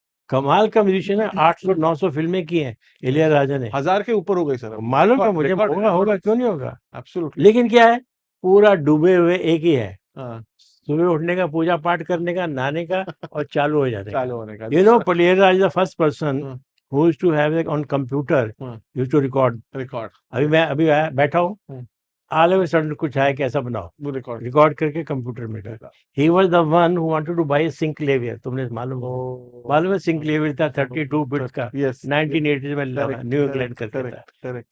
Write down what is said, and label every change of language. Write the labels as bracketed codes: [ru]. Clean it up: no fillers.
[hi] कमाल का म्यूजिशियन है, 800-900 फिल्में की हैं इलियराजा ने, 1000 के ऊपर हो गई सर, मालूम है मुझे, होगा क्यों नहीं होगा। [en] Absolutely. [hi] लेकिन क्या है, पूरा डूबे हुए एक ही है, सुबह उठने का, पूजा पाठ करने का, नहाने का और चालू हो जाने का। [en] You know Ilaiyaraaja is the first person who used to have on computer used to record। [hi] अभी मैं बैठा हूँ, [en] all of a sudden [hi] कुछ है कि ऐसा बनाओ, रिकॉर्ड करके कंप्यूटर में कर। [en] he was the one who wanted to buy Synclavier, [hi] तुमने मालूम है सिंक्लेवियर था 32 बिट्स का, 1980 में न्यू इंग्लैंड करके था।